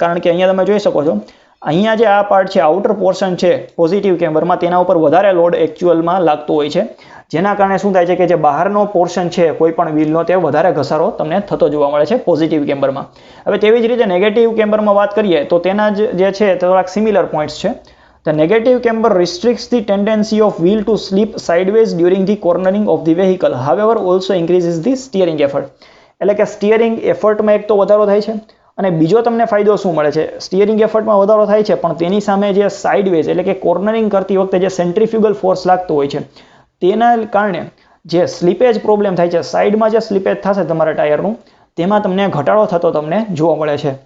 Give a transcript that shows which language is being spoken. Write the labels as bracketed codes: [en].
[gu] કારણ કે અહીંયા તમે જોઈ શકો છો અહીંયા જે આ પાર્ટ છે આઉટર પોર્શન છે પોઝિટિવ કેમ્બરમાં તેના ઉપર વધારે લોડ એકચ્યુઅલમાં લાગતો હોય છે જેના કારણે શું થાય છે કે જે બહારનો પોર્શન છે કોઈ પણ વ્હીલનો તે વધારે ઘસારો તમને થતો જોવા મળે છે પોઝિટિવ કેમ્બરમાં. હવે તેવી જ રીતે નેગેટિવ કેમ્બરમાં વાત કરીએ તો તેના જે છે તે થોડાક સિમિલર પોઈન્ટ્સ છે. [en] The negative camber restricts the tendency of wheel to slip sideways during the cornering of the vehicle. However, also increases the steering effort. [gu] એટલે કે સ્ટીયરિંગ એફર્ટમાં એક તો વધારો થાય છે અને બીજો તમને ફાયદો શું મળે છે સ્ટીયરિંગ એફર્ટમાં વધારો થાય છે પણ તેની સામે જે સાઇડવેઝ એટલે કે કોર્નરિંગ કરતી વખતે જે સેન્ટ્રીફ્યુગલ ફોર્સ લાગતો હોય છે તેના કારણે જે સ્લીપેજ પ્રોબ્લેમ થાય છે સાઈડમાં જે સ્લીપેજ થશે તમારા ટાયરનું તેમાં તમને ઘટાડો થતો તમને જોવા મળે છે.